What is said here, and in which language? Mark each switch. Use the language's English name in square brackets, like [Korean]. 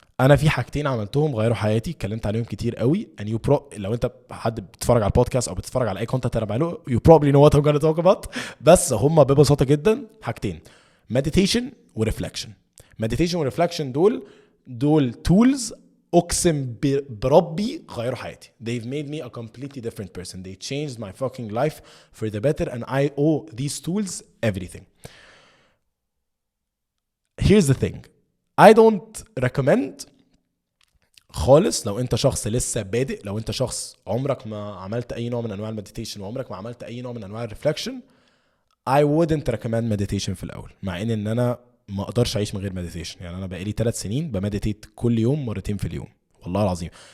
[Arabic] انا في حاجتين عملتهم غيروا حياتي، اتكلمت عليهم كتير قوي. لو انت حد بتتفرج على البودكاست او بتتفرج على اي كونتنت انا بعمله [English] you probably know what I'm gonna talk about. [Arabic] بس هم ببساطه جدا حاجتين: meditation ورeflection. meditation ورeflection دول tools اقسم بربي غيروا حياتي. [English] they've made me a completely different person. they changed my fucking life for the better and I owe these tools everything. here's the thing: I don't recommend [Arabic] خالص لو انت شخص لسه بادئ، لو انت شخص عمرك ما عملت اي نوع من انواع المديتيشن وعمرك ما عملت اي نوع من انواع الريفلكشن، [English] I wouldn't recommend meditation [Arabic] في الاول. مع ان انا ما اقدرش اعيش من غير meditation. يعني انا بقالي 3 سنين بمديتيت كل يوم مرتين في اليوم والله العظيم.